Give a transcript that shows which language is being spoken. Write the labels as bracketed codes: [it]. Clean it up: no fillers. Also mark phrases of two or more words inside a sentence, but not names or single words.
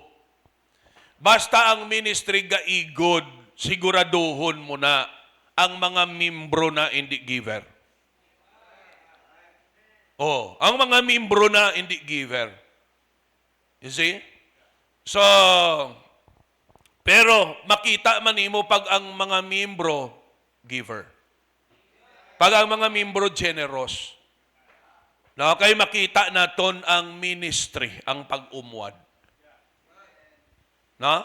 [hil] Basta ang ministry ga igod, siguraduhon mo na ang mga membro na hindi giver. Oh, ang mga membro na hindi giver. [en] You see? [hil] So, pero makita man nimo pag ang mga membro giver. Pag ang mga membro generous. No, kay makita naton ang ministry, ang pag-umwad. No?